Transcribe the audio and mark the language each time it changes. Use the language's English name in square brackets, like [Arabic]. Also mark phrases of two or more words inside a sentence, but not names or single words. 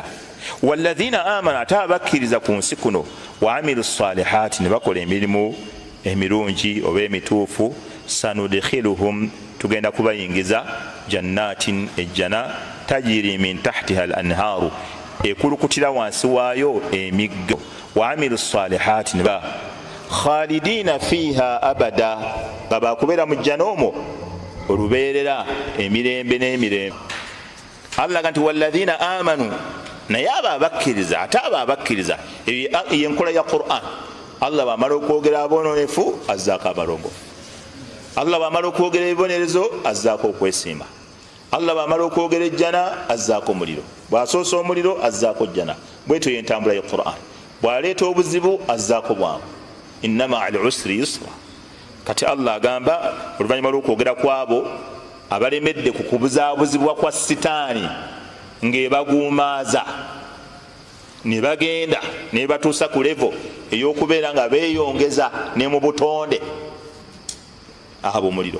[Arabic] والذين آمنوا [Ganda] ate abakkiriza ku nsi kuno [Arabic] وعملوا الصالحات [Ganda] ne bakola emirimu emirungi oba emituufu sanudkhiluhum tugenda kubayingiza jannatin ejjana [Arabic] تجري من تحتها الأنهار [Ganda] ekulukutira wansi waayo emiggo. [Arabic] وعملوا الصالحات [Ganda] niba [Arabic] خالدين فيها أبدا [Ganda] nga bakubeera mu jjana omwo olubeerera emirembe n'emirembe. Allah ganti [Arabic] والذين آمنوا [Ganda] naye abo abakkiriza ate abo abakkiriza yenkola ya Qur'an. Allah bamala okwogera aboononefu azzaako abalongo. Allah bamala okwogera ebibonerezo azzaako okwesiima. Allah bamala okwogera ejjana azzaako omuliro. Bw'asoosa omuliro azzaako jjana. Bwetyo yentambula ya Qur'an. Bw'aleeta obuzibu azzaako bwangu. [Arabic] إنما العسر يسرا. [Ganda] Kati Allah agamba oluvannyuma lw'okwogera kwabo abalemedde ku kubuzaabuzibwa kwa sitaani ng'ebaguumaaza ne bagenda ne batuusa ku levo ey'okubeera nga beeyongeza ne mu butonde abo omuliro.